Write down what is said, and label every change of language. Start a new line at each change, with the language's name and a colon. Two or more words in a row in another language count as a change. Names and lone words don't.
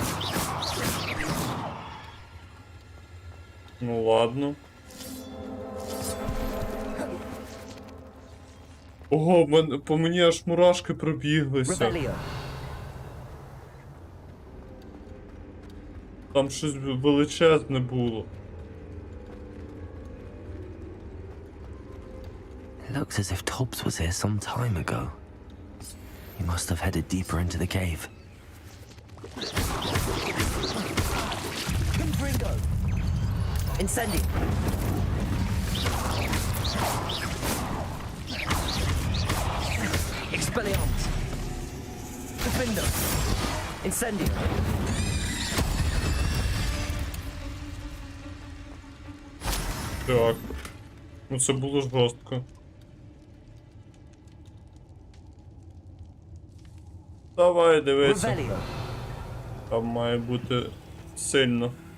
Ukrainian: Ну ладно. Ого, по мені аж мурашки пробіглися. Там щось величезне було.
English: It looks as if Tobbs was here some time ago. He must have headed deeper into the cave.
Ukrainian: Incendio. Expelliarmus. Defender. Incendio. Так. Ну це було жорстко. Давай, дивися. Там має бути сильно.